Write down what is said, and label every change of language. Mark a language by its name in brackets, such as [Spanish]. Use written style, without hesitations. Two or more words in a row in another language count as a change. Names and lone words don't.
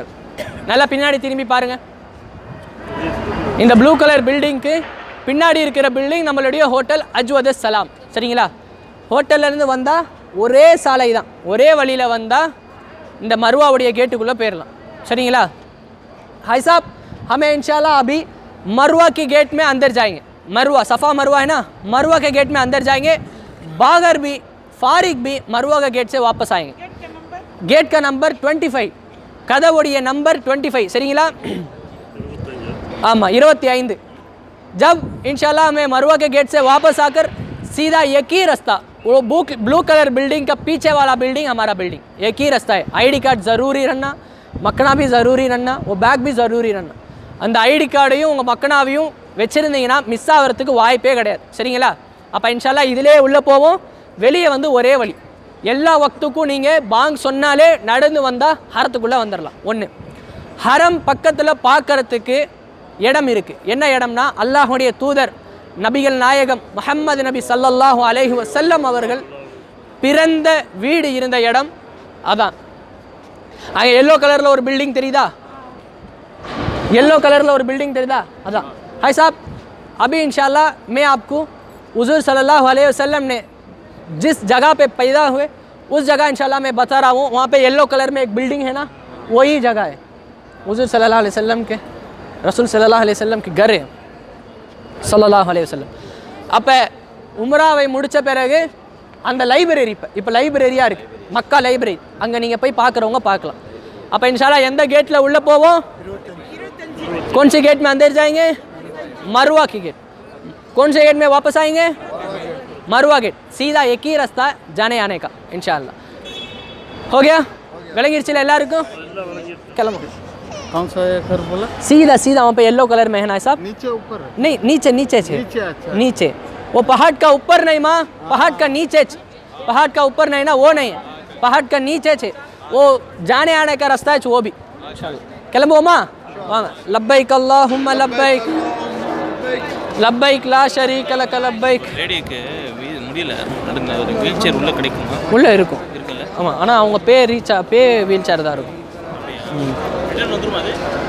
[Tamil] நல்லா பின்னாடி திரும்பி பாருங்கள். இந்த [English] blue colour building [Tamil] பின்னாடி இருக்கிற பில்டிங் நம்மளுடைய ஹோட்டல் அஜ்வத் சலாம், சரிங்களா? ஹோட்டல்லேருந்து வந்தால் ஒரே சாலை தான், ஒரே வழியில் வந்தால் இந்த மர்வாவுடைய கேட்டுக்குள்ளே போயிடலாம், சரிங்களா? [Hindi] हाई साहब, हमें इंशाल्लाह अभी मरवा की गेट में अंदर जाएंगे. मरवा सफ़ा मरवा है ना, मरवा के गेट में अंदर जाएंगे. बागर भी फारिक भी मरवा का गेट से वापस आएंगे. गेट का नंबर 25, कदवोड़िय नंबर 25, [Tamil] சரிங்களா? ஆமாம் 25. [Hindi] जब इंशाल्लाह हमें मरवा के गेट से वापस आकर सीधा एक ही रास्ता, वो [English] blue colour building [Hindi] का पीछे वाला बिल्डिंग हमारा बिल्डिंग, एक ही रास्ता है. [English] ID card [Hindi] ज़रूरी रहना, மக்கனா भी ज़रूरी रहना, वो बैग भी ज़रूरी रहना. [Tamil] அந்த [English] ID card [Tamil] உங்கள் மக்கனாவையும் வச்சுருந்தீங்கன்னா மிஸ் ஆகிறதுக்கு வாய்ப்பே கிடையாது, சரிங்களா? அப்போ இன்ஷால்லா இதிலே உள்ளே போவோம். வெளியே வந்து ஒரே வழி. எல்லா வக்துக்கும் நீங்கள் பாங் சொன்னாலே நடந்து வந்தால் ஹரத்துக்குள்ளே வந்துடலாம். ஒன்று, ஹரம் பக்கத்தில் பார்க்கறதுக்கு இடம் இருக்குது. என்ன இடம்னா, அல்லாஹுடைய தூதர் நபிகள் நாயகம் முஹம்மது நபி [Arabic] صلى الله عليه وسلم [Tamil] அவர்கள் பிறந்த வீடு இருந்த இடம் அதான். அங்கே येलो கலரில் ஒரு பில்டிங் தெரியுதா? [English] yellow colour [Tamil] और बिल्डिंग தெரியுதா? அதான். [Hindi] हाय साहब, अभी इंशाल्लाह मैं आपको हुजूर [Arabic] صلى الله عليه وسلم [Hindi] ने जिस जगह पे पैदा हुए उस जगह इंशाल्लाह मैं बता रहा हूँ. वहाँ पे [English] yellow colour [Hindi] में एक बिल्डिंग है ना, वही जगह है. हुजूर [Arabic] صلى الله عليه وسلم [Hindi] के, रसूल [Arabic] صلى الله عليه وسلم [Hindi] के घर है [Arabic] صلى الله عليه وسلم. [Tamil] அப்போ உம்ராவை முடித்த பிறகு அந்த லைப்ரரி இப்போ லைப்ரரியாக இருக்குது, மக்கா லைப்ரரி. அங்கே நீங்கள் போய் பார்க்குறவங்க பார்க்கலாம். அப்போ इंशाल्लाह எந்த கேட்டில் உள்ளே போவோம்? [Hindi] कौन से गेट में अंदर जाएंगे? मरवा की गेट. कौन से गेट में वापस आएंगे? मरवा गेट. सीधा एक ही रास्ता जाने आने का इंशाल्लाह. हो गया? [Tamil] விளங்கிருச்சுல எல்லாருக்கும்? கிளம்பு. [Hindi] कौन सा घर बोला? सीधा सीधा वहाँ पे [English] yellow colour [Hindi] में है ना साहब? नीचे ऊपर? नहीं, नीचे नीचे से. नीचे? अच्छा. नीचे. वो पहाड़ का ऊपर नहीं माँ, पहाड़ का नीचे. पहाड़ का ऊपर नहीं ना, वो नहीं है. पहाड़ का नीचे से वो जाने आने का रास्ता है, वो भी. [Tamil] கிளம்புவோமா? வாங்க. [Arabic] لبيك اللهم لبيك لبيك لا شريك لك لبيك. [Tamil] ரேடியோக்கு முடியல, நடந்த ஒரு [English] wheel chair [Tamil] உள்ள கிடைக்குமா? உள்ளே இருக்கும். இருக்குல்ல? ஆமாம், ஆனால் அவங்க பே [English] wheel chair [Tamil] தான் இருக்கும். ரிட்டர்ன் வந்துருமா அது?